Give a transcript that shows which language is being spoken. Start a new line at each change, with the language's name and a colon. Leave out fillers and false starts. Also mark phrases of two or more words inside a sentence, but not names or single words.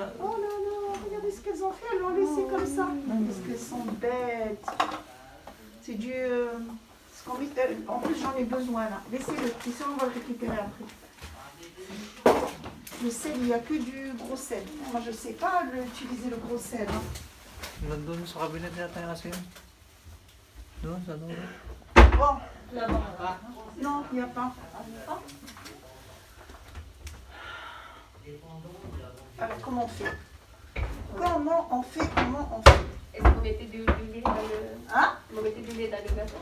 French: Oh là là, regardez ce qu'elles ont fait, elles l'ont laissé comme ça. Parce qu'elles sont bêtes. C'est du... en plus j'en ai besoin là. Laissez-le, et ça on va le récupérer après. Le sel, il n'y a que du gros sel. Moi je ne sais pas utiliser le gros sel. Hein.
Filipino: Nandun sa cabinet yata yung asin. Doon, sa doon.
French: Bon. Non, il n'y a pas. Alors comment on fait? Comment on fait? Est-ce que vous mettez du lait dans le... Hein? Vous mettez du lait dans le gâteau?